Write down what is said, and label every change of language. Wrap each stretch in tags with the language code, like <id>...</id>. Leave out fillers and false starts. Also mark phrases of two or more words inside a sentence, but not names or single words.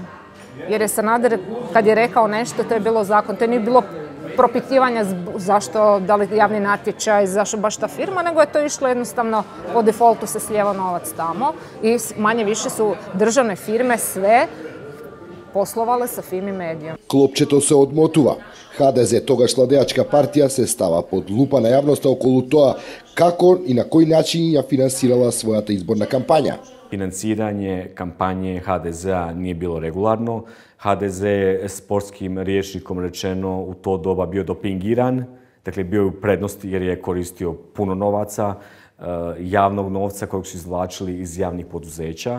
<hr>Jer je Sanader, kad je rekao nešto, to je bilo zakon, to nije bilo propitivanja zašto, da li javni natječaj, zašto baš ta firma, nego je to išlo jednostavno po defaultu se slijeva novac tamo i manje više su državne firme sve poslovale sa Fimi Mediom.</hr> <mk>Клопчето се одмотува. ХДЗ, тогаш владеачка партија, се става под лупа на јавноста околу тоа како и на кој начин ја финансирала својата изборна кампања.</mk> <hr>Financiranje kampanje HDZ-a nije bilo regularno. HDZ je sportskim rječnikom rečeno u to doba bio dopingiran, dakle bio je u prednosti jer je koristio puno novaca, javnog novca kojeg su izvlačili iz javnih poduzeća.</hr>